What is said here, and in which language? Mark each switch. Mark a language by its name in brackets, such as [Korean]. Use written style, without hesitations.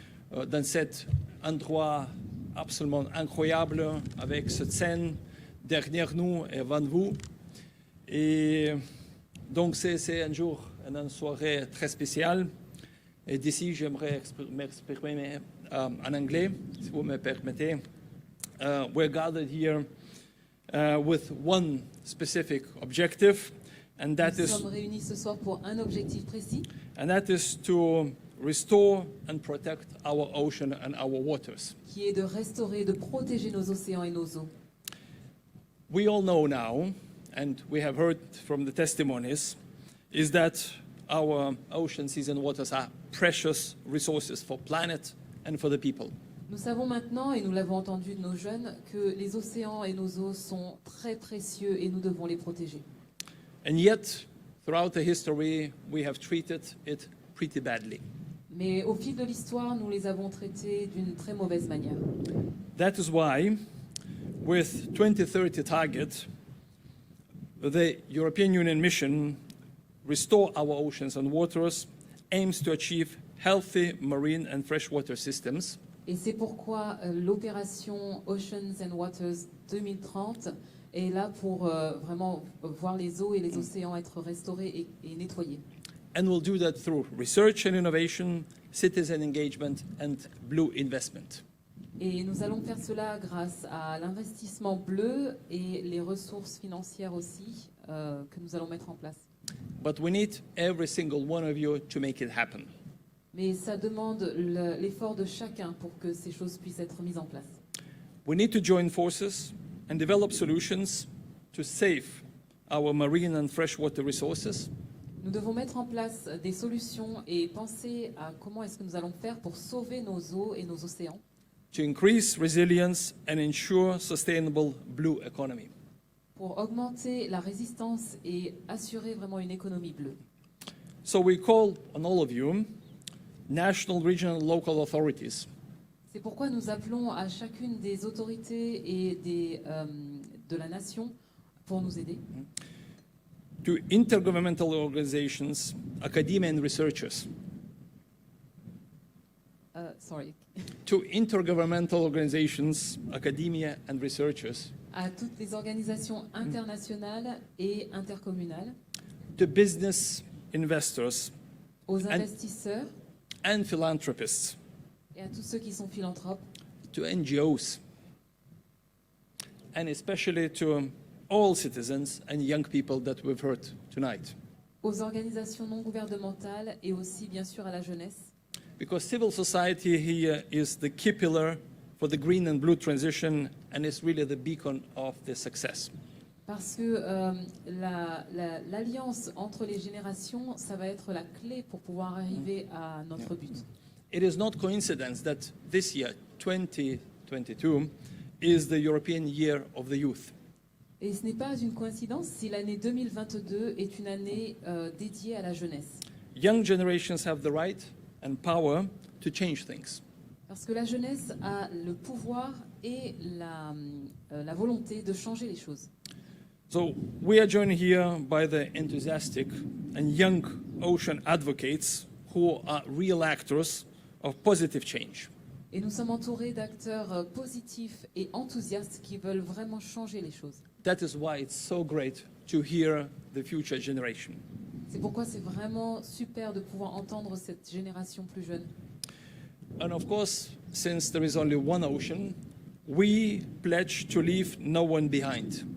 [French] Dans cet endroit absolument incroyable, avec cette scène derrière nous et avant vous. Et donc c'est un jour, une soirée très spéciale. Et d'ici, j'aimerais m'exprimer en anglais, si vous me permettez. [English] We're gathered here with one specific objective, and that [French] Nous sommes réunis ce soir pour un objectif précis, [English] to restore and protect our ocean and our waters. [French] qui est de restaurer, de protéger nos océans et nos eaux. [English] We all know now, and we have heard from the testimonies, is that our ocean, seas and waters are precious resources for planet and for the people. [French] Nous savons maintenant, et nous l'avons entendu de nos jeunes, que les océans et nos eaux sont très précieux et nous devons les protéger. [English] And yet, throughout the history, we have treated it pretty badly. [French] Mais au fil de l'histoire, nous les avons traités d'une très mauvaise manière. [English] That is why, with 2030 target, the European Union mission, Restore Our Oceans and Waters, aims to achieve healthy marine and freshwater systems. [French] Et c'est pourquoi l'opération Oceans and Waters 2030 est là pour vraiment voir les eaux et les océans être restaurés et nettoyés. [English] And we'll do that through research and innovation, citizen engagement and blue investment. [French] Et nous allons faire cela grâce à l'investissement bleu et les ressources financières aussi que nous allons mettre en place. [English] But we need every single one of you to make it happen. [French] Mais ça demande l'effort de chacun pour que ces choses puissent être mises en place. [English] We need to join forces and develop solutions to save our marine and freshwater resources. [French] Nous devons mettre en place des solutions et penser à comment est-ce que nous allons faire pour sauver nos eaux et nos océans, [English] To increase resilience and ensure sustainable blue economy. [French] pour augmenter la résistance et assurer vraiment une économie bleue. [English] So we call on all of you, national, regional, local authorities, [French] C'est pourquoi nous appelons à chacune des autorités et de la nation pour nous aider, [English] to intergovernmental organizations, academia and researchers, to intergovernmental organizations, academia and researchers, [French] à toutes les organisations internationales et intercommunales, [English] to business investors [French] aux investisseurs [English] and philanthropists, [French] et à tous ceux qui sont philanthropes, [English] to NGOs, and especially to all citizens and young people that we've heard tonight. [French] aux organisations non gouvernementales et aussi bien sûr à la jeunesse. [English] Because civil society here is the key pillar for the green and blue transition and is really the beacon of the success. [French] Parce que l'alliance entre les générations, ça va être la clé pour pouvoir arriver à notre but. [English] It is not coincidence that this year, 2022, is the European Year of the Youth. [French] Et ce n'est pas une coïncidence si l'année 2022 est une année dédiée à la jeunesse. [English] Young generations have the right and power to change things. [French] Parce que la jeunesse a le pouvoir et la volonté de changer les choses. [English] So we are joined here by the enthusiastic and young ocean advocates who are real actors of positive change. [French] Et nous sommes entourés d'acteurs positifs et enthousiastes qui veulent vraiment changer les choses. [English] That is why it's so great to hear the future generation. [French] C'est pourquoi c'est vraiment super de pouvoir entendre cette génération plus jeune. [English] And of course, since there is only one ocean, we pledge to leave no one behind.